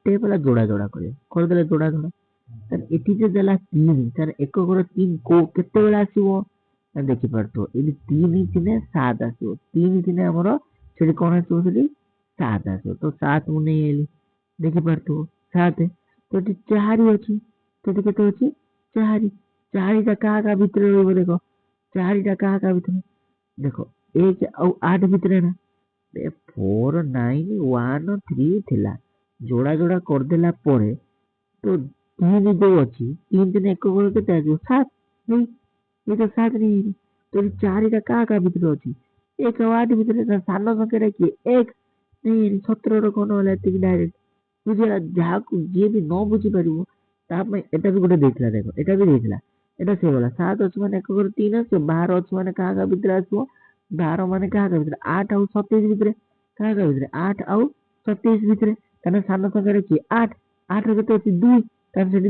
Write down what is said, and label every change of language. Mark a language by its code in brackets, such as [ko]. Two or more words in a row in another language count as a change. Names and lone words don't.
[or] ଷ୍ଟେପ ହେଲା ଯୋଡା କରିବେ, କରିଦେଲେ ଯୋଡା ତାର ଏଠି ଯେ ଦେଲା 3 ତାର 1 ଘର 3 କେତେବେଳେ ଆସିବ ଦେଖିପାରୁଥିବ ଏଠି 3 ଥିଲେ 7 ଆସିବ 3 ଥିଲେ ଆମର ସେଠି କଣ ଆସିବ ସେଠି 7 ଆସିବ ତ 7 ମୁଁ ନେଇ ଆଇଲି ଦେଖିପାରୁଥିବ 7 ତ ଏଠି 4 ଅଛି ତ ଏଠି କେତେ ଅଛି 4 4ଟା କାହା ଭିତରେ ରହିବ ଦେଖ 4ଟା କାହା ଭିତରେ ଦେଖ 1 ଆଉ 8 ଭିତରେ ନା 4 9 1 3 ଥିଲା ଯୋଡା ଯୋଡା କରିଦେଲା ପରେ ତ 3 ଯୋଉ ଅଛି 3 ଦିନ 1 ଘର କେତେ ଆସିବ 7 ନେଇ [hi] ये तो 7 नहीं है तो [or] 4ଟା କାହା ଭିତରେ ଅଛି 1 ଆଉ 8 ଭିତରେ ସାନ ସଂଖ୍ୟାଟା କିଏ 1 नहीं 17ର ଘନ ହେଲା ଏତିକି ଡାଇରେକ୍ଟ ବୁଝିଲା ଯାହାକୁ ଯିଏ ବି ନ ବୁଝିପାରିବ ତା ପାଇଁ ଏଟା ବି ଗୋଟେ ଦେଇଥିଲା ଦେଖ ଏଟା ବି ଦେଇଥିଲା ଏଟା ସେଇଭଳିଆ 7 ଅଛି ମାନେ 1 ଘର 3 ଆସିବ 12 ଅଛି ମାନେ କାହା ଭିତରେ ଆସିବ 12 ମାନେ କାହା ଭିତରେ 8 ଆଉ 27 ଭିତରେ କାହା ଭିତରେ 8 ଆଉ 27 ଭିତରେ ତାହେଲେ ସାନ ସଂଖ୍ୟାଟା କିଏ 8 8ର କେତେ ଅଛି 2 ତାହେଲେ ସେଠି